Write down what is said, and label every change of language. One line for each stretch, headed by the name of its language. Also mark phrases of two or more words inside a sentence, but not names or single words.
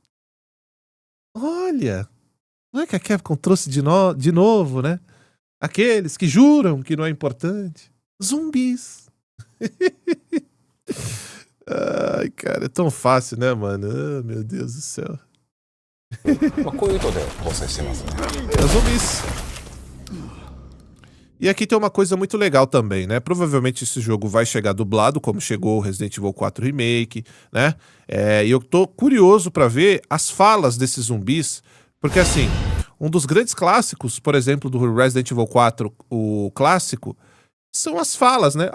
Portuguese: Olha, não é que a Capcom trouxe de novo, né? Aqueles que juram que não é importante. Zumbis. Ai, cara, é tão fácil, né, mano? Ah, meu Deus do céu.
Japanese: まあこういう意図で構成してますね
Portuguese: Zumbis. E aqui tem uma coisa muito legal também, né? Provavelmente esse jogo vai chegar dublado, como chegou o Resident Evil 4 Remake, né? E eu tô curioso pra ver as falas desses zumbis, porque assim, um dos grandes clássicos, por exemplo, do Resident Evil 4, o clássico, são as falas, né?